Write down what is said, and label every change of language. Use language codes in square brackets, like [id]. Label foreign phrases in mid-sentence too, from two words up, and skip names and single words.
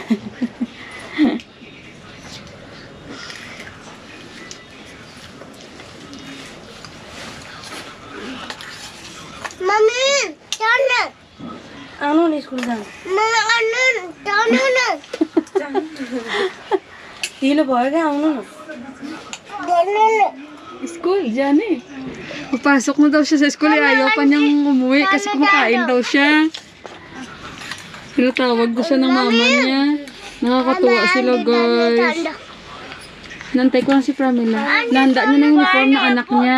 [ne] मम्मी जाना आउनु नि स्कुल जानु मम्मी अन्नु जानु न ढिलो भयो क्या आउनु न जानु न [en] School, Johnny. [tl] Papasok na daw siya sa school. Ayaw pa niyang umuwi kasi kumakain daw siya. Tinatawag ko siya ng mama niya. Nakakatuwa sila, guys. Nantay ko lang si Pramila. Nahanda niya na yung uniform ng anak niya.